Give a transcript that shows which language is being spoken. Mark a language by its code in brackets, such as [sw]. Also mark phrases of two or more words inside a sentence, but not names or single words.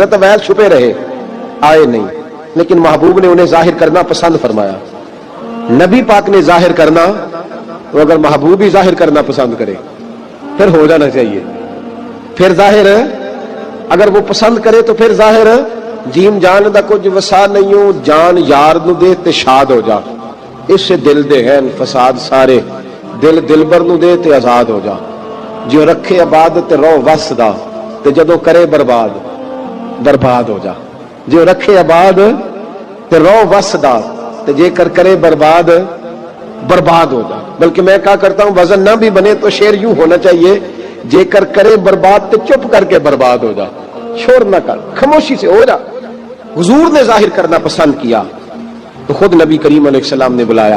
[ur] حضرت اویس چھپے رہے، آئے نہیں، لیکن محبوب نے انہیں ظاہر کرنا پسند فرمایا۔ نبی پاک نے ظاہر کرنا تو اگر محبوب ہی ظاہر کرنا پسند کرے پھر ہو جانا چاہیے، پھر ظاہر اگر وہ پسند کرے تو پھر ظاہر [pa] جیم جان دا کچھ وسا نہیں ہو، جان یار نو دے تے شاد ہو جا، اس سے دل دے ہیں فساد سارے، دل دلبر نو دے تے آزاد ہو جا، جو رکھے آباد تے رو وس دا تے جدو کرے برباد برباد ہو جا، جو رکھے آباد تے رو وس دا تے جے کر کرے برباد برباد ہو جا۔ [ur] بلکہ میں کہا کرتا ہوں وزن نہ بھی بنے تو شعر یوں ہونا چاہیے، [pa] جے کر کرے برباد تے چپ کر کے برباد ہو جا، [ur] شور نہ کر، خاموشی سے ہو جا۔ حضور نے ظاہر کرنا پسند کیا تو خود نبی کریم علیہ السلام نے بلایا۔